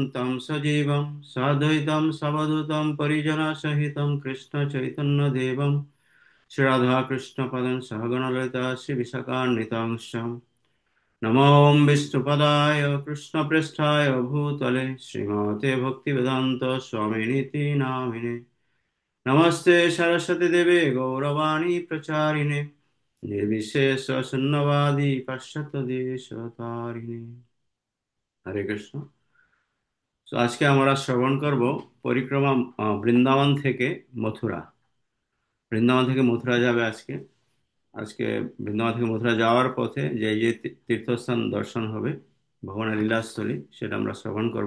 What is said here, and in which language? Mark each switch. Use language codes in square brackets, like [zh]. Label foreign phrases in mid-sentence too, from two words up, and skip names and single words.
[sa] तं सजीवं साद्वैतं सवधूतं परिजनसहितं कृष्णचैतन्यदेवं श्रीराधाकृष्णपदं सहगणललिता श्रीविशाखान्वितांश्च नमो विष्णुपदाय कृष्णपृष्ठाय भूतले श्रीमते भक्तिवेदान्त स्वामिनिति नामिने नमस्ते सरस्वती देवे गौरवाणी प्रचारिणे निर्विशेष शून्यवादी पाश्चात्यदेशतारिणे। हरे कृष्ण। [bn] তো আজকে আমরা শ্রবণ করব পরিক্রমা বৃন্দাবন থেকে মথুরা। বৃন্দাবন থেকে মথুরা যাবে আজকে। আজকে বৃন্দাবন থেকে মথুরা যাওয়ার পথে যে যে তীর্থস্থান দর্শন হবে, ভগবানের লীলাস্থলী, সেটা আমরা শ্রবণ করব।